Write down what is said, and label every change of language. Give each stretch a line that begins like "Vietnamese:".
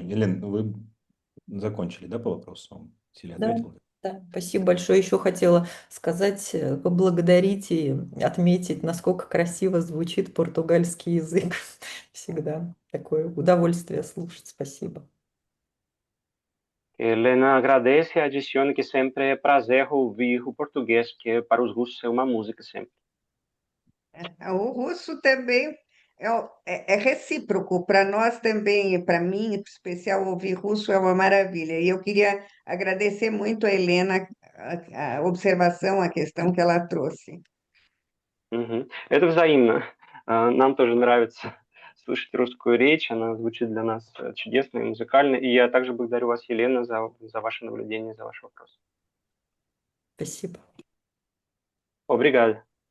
Russian: Елена, вы закончили, да, по вопросу? Силя Да, ответила? да, спасибо большое. Еще хотела сказать, поблагодарить и отметить, насколько красиво звучит португальский язык. Всегда такое удовольствие слушать. Spasibo.
Portuguese: Helena agradece e adiciona que sempre é prazer ouvir o português, que para os russos é uma música sempre. O russo também é recíproco. Para nós também, e para mim, em especial, ouvir russo é uma maravilha. E eu queria agradecer muito a Helena a observação, a questão que ela trouxe.
Russian: Это взаимно. Нам тоже нравится слушать русскую речь, она звучит для нас чудесно и музыкально. И я также благодарю вас, Елена, за ваше наблюдение, за ваш вопрос. Спасибо.
Portuguese: Obrigado.